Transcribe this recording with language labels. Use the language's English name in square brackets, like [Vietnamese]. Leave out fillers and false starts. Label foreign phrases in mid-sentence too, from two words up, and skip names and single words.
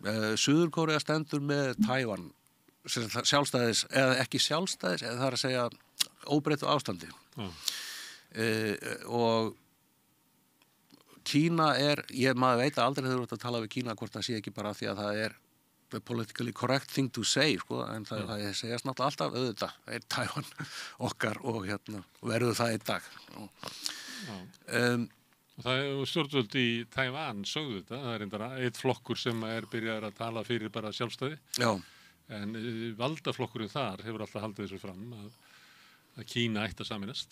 [Icelandic] Suður-Kórea stendur með Tævan sjálfstæðis, eða ekki sjálfstæðis, eða það er að segja óbreyttu ástandi. Og Kína maður veit aldrei þegar þú ert að tala við Kína hvort það sé ekki bara því að það er [English] the politically correct thing to say, [Icelandic] sko, en það segjast náttúrulega alltaf auðvitað, Tævan okkar og verður það einn dag. Og stjórnvöld í Tævan sögðu þetta, það er reyndar einn flokkur sem byrjaður að tala fyrir bara sjálfstæði. Já. En valdaflokkurinn þar hefur alltaf haldið þessu fram að Kína ætti að saminast.